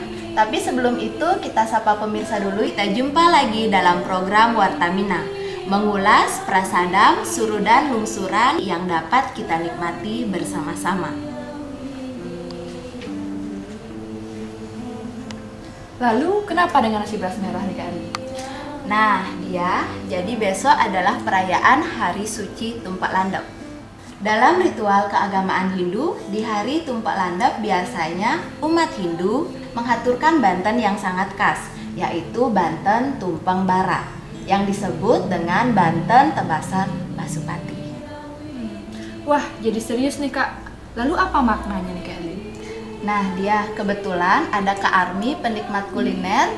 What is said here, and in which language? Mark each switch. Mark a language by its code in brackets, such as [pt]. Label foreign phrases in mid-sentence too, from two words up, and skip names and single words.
[id] Tapi sebelum itu kita sapa pemirsa dulu. Kita jumpa lagi dalam program Wartamina, mengulas prasadam, surudan, lungsuran yang dapat kita nikmati bersama-sama. Lalu, kenapa dengan nasi beras merah nih, Kak Ari? Nah, jadi besok adalah perayaan Hari Suci Tumpak Landap. Dalam ritual keagamaan Hindu, di hari Tumpak Landap biasanya umat Hindu menghaturkan banten yang sangat khas, yaitu banten tumpeng bara, yang disebut dengan banten tebasan Pasupati. Wah, jadi serius nih, Kak. Lalu apa maknanya nih, Kak Ari? Nah, kebetulan ada Kak Armi, penikmat kuliner.